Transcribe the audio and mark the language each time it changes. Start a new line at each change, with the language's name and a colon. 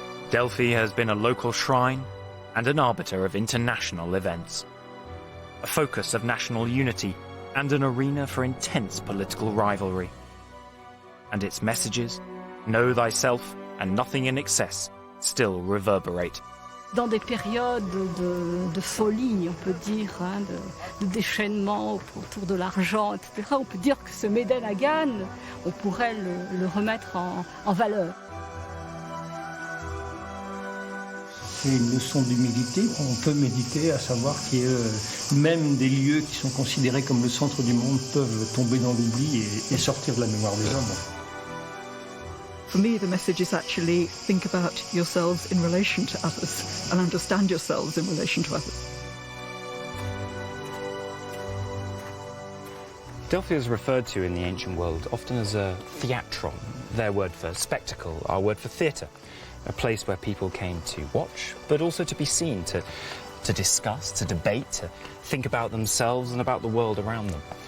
English: Delphi has been a local shrine and an arbiter of international events, a focus of national unity and an arena for intense political rivalry. And its messages, know thyself and nothing in excess, still reverberate.
French: Dans des périodes de folie, on peut dire, hein, de déchaînement autour de l'argent, etc., on peut dire que ce Médène Hagan, on pourrait le remettre en valeur. C'est une leçon d'humilité. On peut méditer à savoir que même des lieux qui sont considérés comme le centre du monde peuvent tomber dans l'oubli et sortir de la mémoire des hommes.
English: For me, the message is actually think about yourselves in relation to others and understand yourselves in relation to others. Delphi is referred to in the ancient world often as a theatron, their word for spectacle, our word for theatre, a place where people came to watch, but also to be seen, to discuss, to debate, to think about themselves and about the world around them.